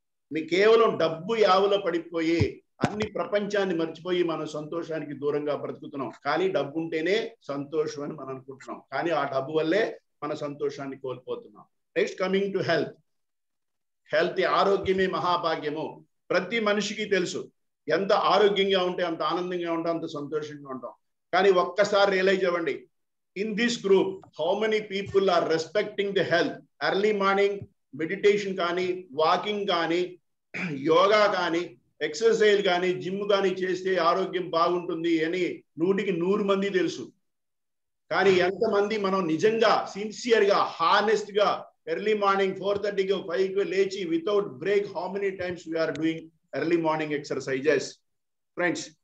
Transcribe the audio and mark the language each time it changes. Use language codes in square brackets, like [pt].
[te] మీ కేవలం డబ్బు యావలో పడిపోయి అన్ని ప్రపంచాన్ని మర్చిపోయి మనం సంతోషానికి దూరంగా బ్రతుకుతున్నాం. కానీ డబ్బు ఉంటేనే సంతోషం అని మనం అనుకుంటున్నాం, కానీ ఆ డబ్బు వల్లే మన సంతోషాన్ని కోల్పోతున్నాం. [en] Next coming to health. [te] Health, ఆరోగ్యమే మహాభాగ్యము. ప్రతి మనిషికి తెలుసు, ఎంత ఆరోగ్యంగా ఉంటే అంత ఆనందంగా ఉంటాం, అంత సంతోషంగా ఉంటాం. కానీ ఒక్కసారి రియలైజ్ అవ్వండి, [en] in this group how many people are respecting the health? Early morning meditation [te] కానీ, వాకింగ్ కానీ, యోగా కానీ, ఎక్సర్సైజ్ కానీ, జిమ్ కానీ చేస్తే ఆరోగ్యం బాగుంటుంది అని 100కి 100 మంది తెలుసు. కానీ ఎంతమంది మనం నిజంగా [en] Sincere గా honest గా early morning 4:30కి 5కి లేచి without break how many times we are doing early morning exercises friends?